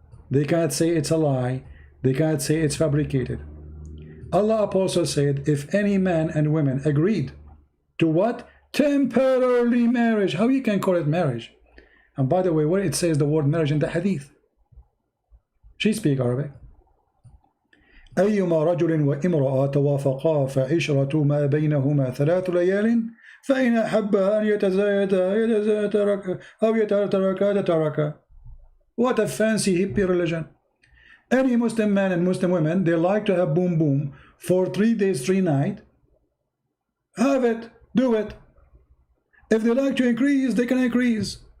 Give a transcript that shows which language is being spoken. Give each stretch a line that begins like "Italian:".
English: They cannot say it's a lie. They cannot say it's fabricated. Allah Apostle said, if any man and women agreed to what? Temporarily marriage. How you can call it marriage? And by the way, where it says the word marriage in the hadith? She speak Arabic.
Arabic: أيما رجل وامرأة توافقا فعشرة ما بينهما 3 ليال فإن أحبا أن يتزايدا أو يتركا تتركا.
English: What a fancy hippie religion. Any Muslim man and Muslim women, they like to have boom boom for 3 days, 3 nights. Have it, do it. If they like to increase, they can increase.